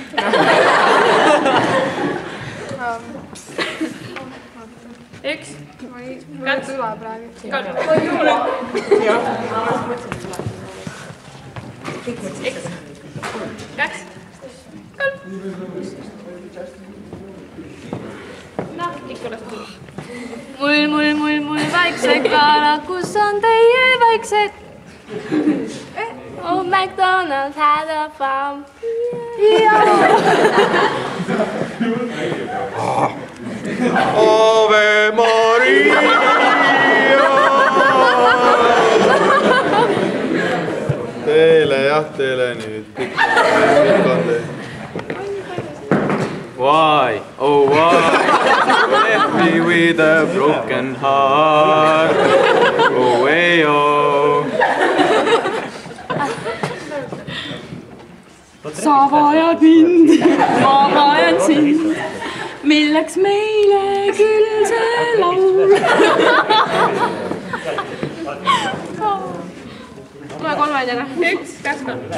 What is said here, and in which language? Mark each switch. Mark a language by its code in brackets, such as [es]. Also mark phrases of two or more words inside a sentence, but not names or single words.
[et] üks, kaks, kaks, kolm. Noh, ikka oleks tulnud. Mul väiksed kalad, kus on teie väiksed? [en] oh, McDonald's had a farm. [et] Ave Maria. Teele nüüd pikande. [en] Why, oh why, left me with a broken heart, oh way oh. [et] Sa vajad mind, ma vajan sind, milleks meile küll see laul. Tule kolmandjana. Üks, kaks, kolm.